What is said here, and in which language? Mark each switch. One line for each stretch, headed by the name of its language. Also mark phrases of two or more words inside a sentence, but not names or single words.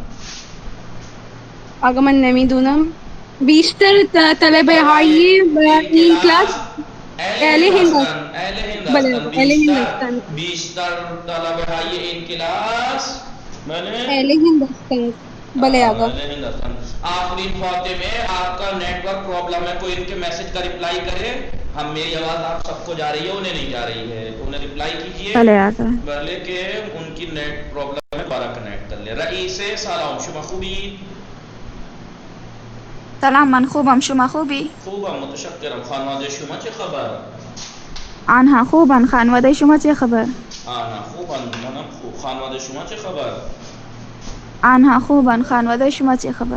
Persian: آقا من نمیدونم. بیشتر طلبه های این کلاس اهل هند هستند. بیشتر طلبه های این کلاس اهل هند هستند. بله آقا.
Urdu: آفرین فاطمہ آپ کا
English: network problem
Urdu: ہے. کوئی ان کے میسج کا رپلائی کرے. ہم میری آواز آپ سب کو جا رہی ہے انہیں نہیں جا رہی ہے. انہیں رپلائی کیجئے بلے کہ ان کی
English: net problem
Urdu: ہے. بارہ کنیکٹ کر لے.
Persian: رئیس سلام شما خوبی؟ سلام من خوبم شما خوبی؟ خوبم متشکرم. خانواده شما چه خبر؟ آنها خوبن. خانواده شما چه خبر؟ آنها خوبن. منم خوب. خانواده شما چه خبر؟ آنها خوبن. خانواده شما چه خبر؟